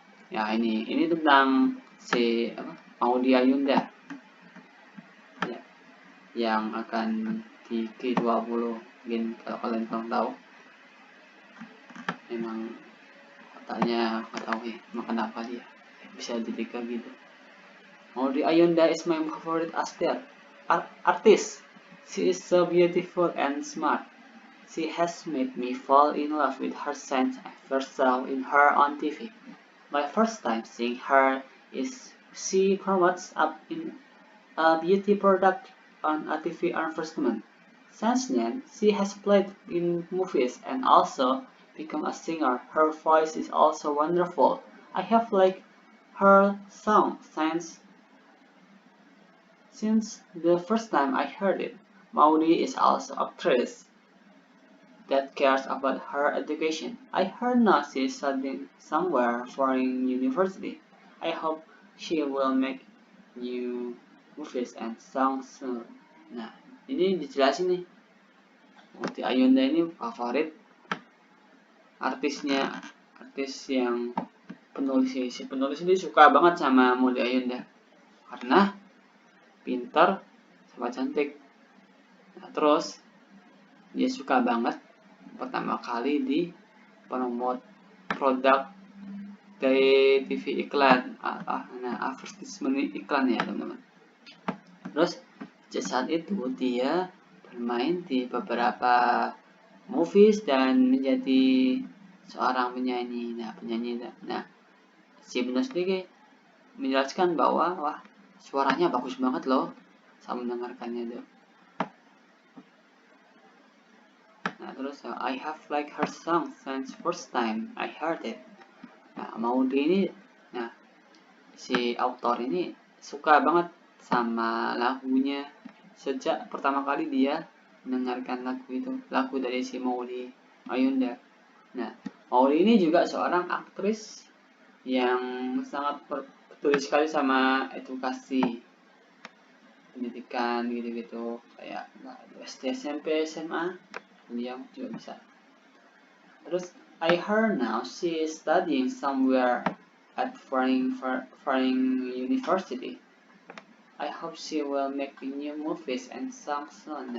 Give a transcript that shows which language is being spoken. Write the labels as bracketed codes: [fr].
[id] Ya ini tentang si Maudy Ayunda ya, yang akan di G20. Mungkin kalau kalian belum tahu, memang katanya nggak tahu ya makan apa dia bisa jadi kayak gitu. [en] Maudy Ayunda is my favorite artist. She is so beautiful and smart. She has made me fall in love with her since I first saw in her on TV. My first time seeing her is she promotes up in a beauty product on a TV advertisement. Since then, she has played in movies and also become a singer. Her voice is also wonderful. I have liked her song since the first time I heard it. Maudy is also an actress that cares about her education. I heard now she's studying somewhere foreign university. I hope she will make new movies and songs soon. [id] Nah, ini dijelasin nih. Maudy Ayunda ini favorit artis yang penulis si penulis ini suka banget sama Maudy Ayunda karena pintar sama cantik. Nah, terus dia suka banget pertama kali di promote produk dari TV iklan, advertisement iklan ya teman-teman. Terus saat itu dia bermain di beberapa movies dan menjadi seorang penyanyi. Nah si penulis sendiri menjelaskan bahwa wah suaranya bagus banget loh saat mendengarkannya tuh. Nah terus [en] I have liked her song since first time I heard it. [id] Nah Maudy ini, nah si autor ini suka banget sama lagunya sejak pertama kali dia mendengarkan lagu dari si Maudy Ayunda. Nah Maudy ini juga seorang aktris yang sangat peduli sekali sama edukasi pendidikan gitu-gitu kayak SD SMP SMA dia juga bisa. Terus [en] I heard now she is studying somewhere at foreign university. I hope she will make new movies and songs soon.